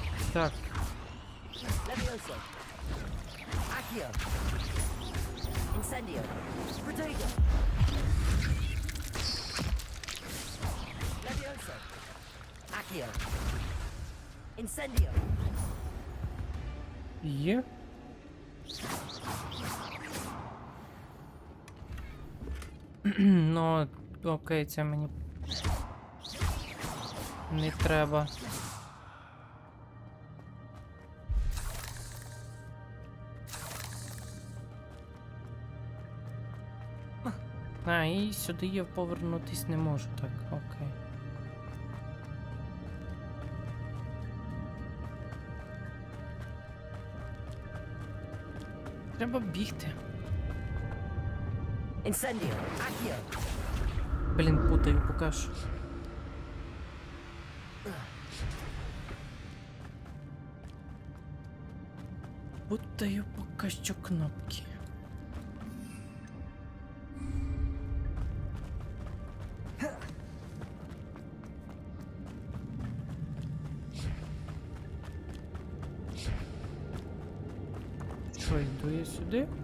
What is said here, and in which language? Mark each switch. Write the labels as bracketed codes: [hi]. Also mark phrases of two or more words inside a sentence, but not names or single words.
[uk] Так. Levioso. Accio. Incendio. Protego. Levioso. Accio. Incendio. Є. Ну, окей, це мені не треба. А, і сюди я повернутись не можу, так, окей. Треба бігти. Incendio. Accio. Блін, путаю поки що. Путаю поки що кнопки. Що, йду я сюди?